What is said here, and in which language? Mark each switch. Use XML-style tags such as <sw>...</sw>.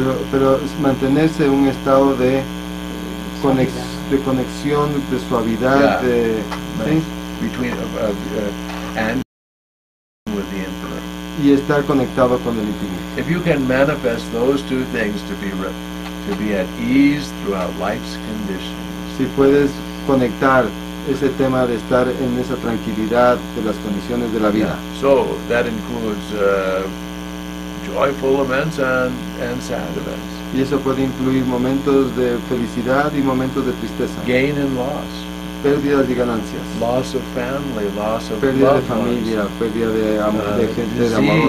<es>Pero mantenerse en un estado de conexión, de suavidad, ¿sí?</es> <en>Between and with the infinite.</en> <es>Y estar conectado con el infinito.</es> <en>If you can manifest those two things to be at ease throughout life's conditions.</en> <es>Si puedes conectar ese tema de estar en esa tranquilidad de las condiciones de la vida.</es> <en>So that includes joyful events and sad events.</en> <es>Y eso puede incluir momentos de felicidad y momentos de tristeza.</es> <en>Gain and loss.</en> <es>Pérdidas y ganancias.</es> <en>Loss of family, loss of</en> <es>Pérdida de</es> <en>loved</en> <es>familia,</es> <en>ones,</en> <es>pérdida de gente amorosa.</es>